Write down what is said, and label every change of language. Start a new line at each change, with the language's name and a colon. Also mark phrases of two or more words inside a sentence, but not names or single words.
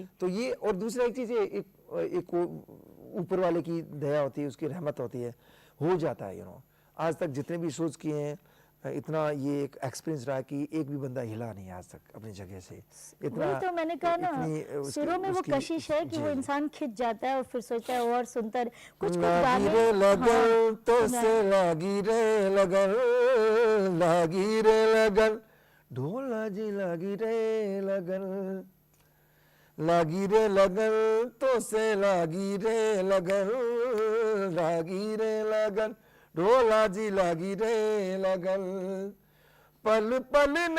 Hindi: तो ये, और दूसरा एक चीज, एक ऊपर वाले की दया होती है, उसकी रहमत होती है, हो जाता है। आज तक जितने भी शोज किए हैं, इतना ये एक एक्सपीरियंस रहा कि एक भी बंदा हिला नहीं आज तक अपनी जगह से। वही तो मैंने कहा ना, शुरू में वो कशिश है कि वो इंसान खिंच जाता है और फिर सोचता है और सुनता है कुछ गाने। लगन तो से लागी रे लगन, लागी रे लगन, ढोला जी लागी रे लगन, लागी रे लगन तो से लागी रे लगन, लागी रे लगन, ढोला जी लागी रे लगन, पल पल